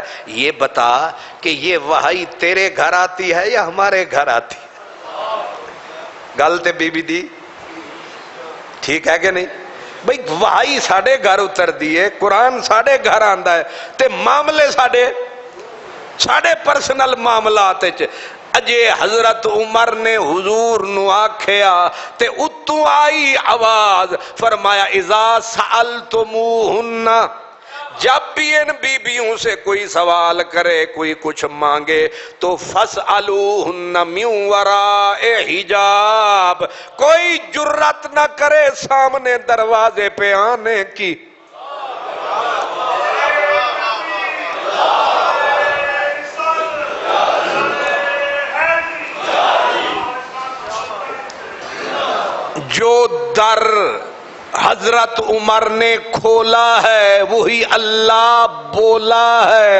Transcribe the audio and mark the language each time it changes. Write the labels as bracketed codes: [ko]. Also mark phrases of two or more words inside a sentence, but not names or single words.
[ur] یہ بتا کہ یہ وحی تیرے گھر آتی ہے یا ہمارے گھر آتی ہے؟ [pa] غلط بی بی دی ٹھیک ہے کہ نہیں بھئی؟ وحی ساڑے گھر اتر دیئے، قرآن ساڑے گھر آندہ ہے تے معاملے ساڑے پرسنل معاملات اجے حضرت عمر نے حضور نو آکھیا تے اتو آئی آواز، [ur] فرمایا [ar] اذا سألتموہن، [ur] جب بھی ان بیویوں سے کوئی سوال کرے، کوئی کچھ مانگے تو [ar] فاسألوہن من وراء حجاب، [ur] کوئی جرات نہ کرے سامنے دروازے پہ آنے کی۔ جو در حضرت عمر نے کھولا ہے وہی اللہ بولا ہے۔